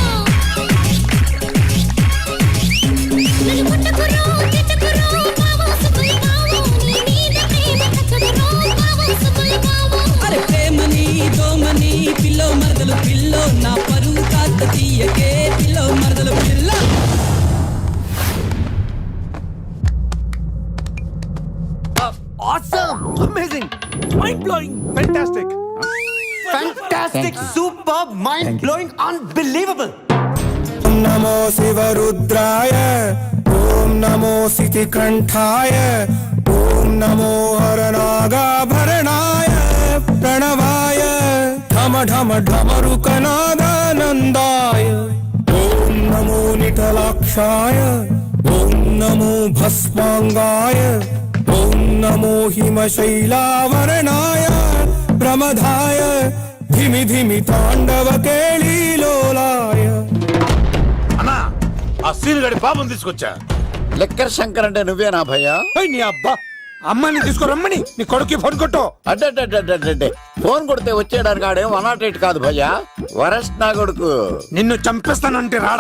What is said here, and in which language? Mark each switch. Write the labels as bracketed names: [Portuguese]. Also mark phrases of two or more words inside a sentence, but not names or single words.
[Telugu] నన్ను కొట్టకురో తిట్టకురో బావో సుబ్బుల బావో. నీ మీద ప్రేమ తగ్గదురో బావో సుబ్బుల బావో. అరే ప్రేమని దోమని పిల్లో మరదలు పిల్లో, నా పరువు కాస్త తీయకే పిల్లో మరదలు పిల్ల. [English] Awesome! Amazing! Mind-blowing! Fantastic! Fantastic! Superb! Mind-blowing! Unbelievable! [Sanskrit] ओम् नमो शिवरुद्राय, ओम् नमो शितिकण्ठाय, ओम् नमो हरनागाभरणाय, प्रणवाय, धम धम धमरुकनादानन्दाय, ओम् नमो निटलाक्षाय, ओम् नमो भस्माङ्गाय, ओम् नमो हिमशैलवरणाय, प्रमधाय, धिमि धिमि ताण्डव केलिलोलाय. [Telugu] అన్నా, ఆ సీన్ గడి పాపం తీసుకొచ్చా. లెక్కర్ శంకర్ అంటే నువ్వేనా భయ్యా? నీ అబ్బా అమ్మని తీసుకురమ్మని నీ కొడుకు ఫోన్ కొట్టు. అడ్డే ఫోన్ కొడితే వచ్చేయడానికి ఆడే 108 కాదు భయ్యా, వరస్ట్ నా కొడుకు. నిన్ను చంపేస్తానంటే రాడా?